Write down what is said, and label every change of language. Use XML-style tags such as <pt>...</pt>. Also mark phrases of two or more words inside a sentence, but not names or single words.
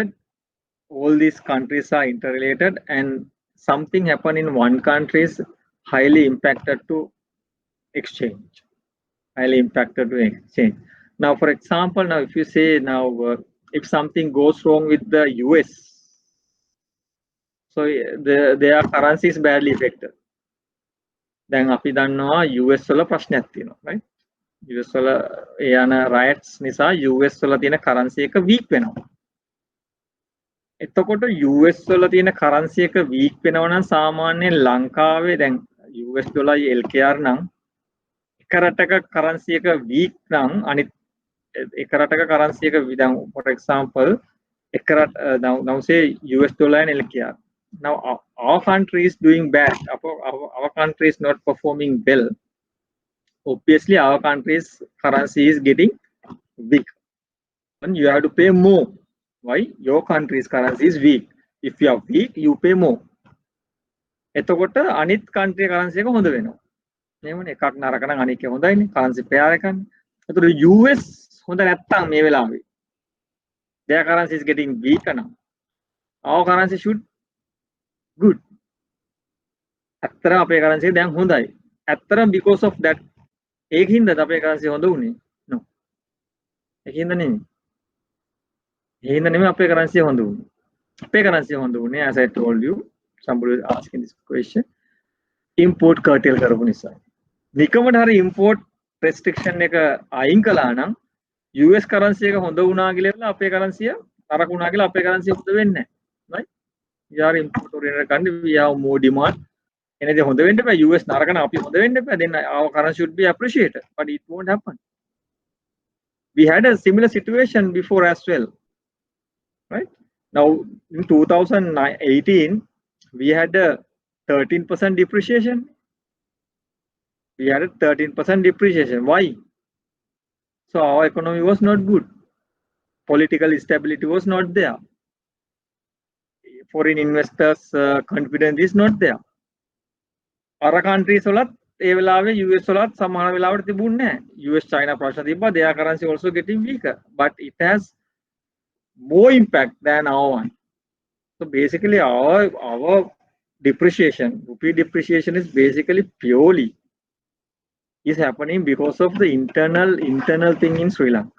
<en>All these countries are interrelated, and something happen in one country is highly impacted to exchange. Highly impacted to exchange. Now, for example, now if you say now if something goes wrong with the US, so their currency is badly affected.</en> <si>දැන් අපි දන්නවා US වල ප්‍රශ්නයක් තියෙනවා, right? US වල යන riots නිසා US වල තියෙන currency එක weak වෙනවා. එතකොට US වල තියෙන currency එක weak වෙනවා නම් සාමාන්‍යයෙන් ලංකාවේ දැන් US ඩොලර් LKR නම් එක රටක currency එක weak නම් අනිත් එක රටක currency එක දැන්</si> <en>for example</en> <si>එක රට</si> <en>now say US dollar and LKR. Now our country is doing bad. Our country is not performing well. Obviously, our country's currency is getting weak, and you have to pay more. Why? Your country's currency is weak. If you are weak, you pay more.</en> <si>එතකොට අනිත්</si> <en>country currency</en> <si>එක හොඳ වෙනවා. එහෙමනේ එකක් නරක නම් අනිත් එක හොඳයිනේ.</si> <en>currency pair</en> <si>එකනේ. එතකොට US හොඳ නැත්තම් මේ වෙලාවේ</si> <en>their currency is getting weaker now. Our currency should good.</en> <si>ඇත්තට අපේ currency එක දැන් හොඳයි. ඇත්තට</si> <en>because of that</en> <si>ඒකින්ද අපේ currency හොඳ උනේ? No. ඒකින්ද නෙමෙයි. ඒකින්ද නෙමෙයි අපේ currency හොඳ උනේ.</si> <en>අපේ currency</en> <si>හොඳ උනේ</si> <en>as I told you, somebody was asking this question, import curtail</en> <si>කරපු නිසා. නිකමට හරි import restriction එක අයින් කළා නම් US currency එක හොඳ වුණා කියලා අපේ currency නරක වුණා කියලා අපේ currency හොඳ වෙන්නේ නැහැ.</si> <en>Right? We are import oriented country, we have more demand.</en> <si>Anything හොඳ වෙන්න බෑ. US නරක නම් අපි හොඳ වෙන්න බෑ.</si> <en>Then our currency should be appreciated, but it won't happen. We had a similar situation before as well, right? Now in 2018 we had a 13% depreciation. We had a 13% depreciation. Why? So our economy was not good. Political stability was not there. Foreign investors' confidence is not there. Other countries</en> <si>වලත් ඒ වෙලාවේ US වලත් සමහර වෙලාවට තිබුණේ නැහැ. US China ප්‍රශ්න තිබ්බා.</si> <en>Their currency also getting weaker, but it has more impact than our one. So basically our depreciation, rupee depreciation is basically purely is happening because of the internal thing in Sri Lanka.</en>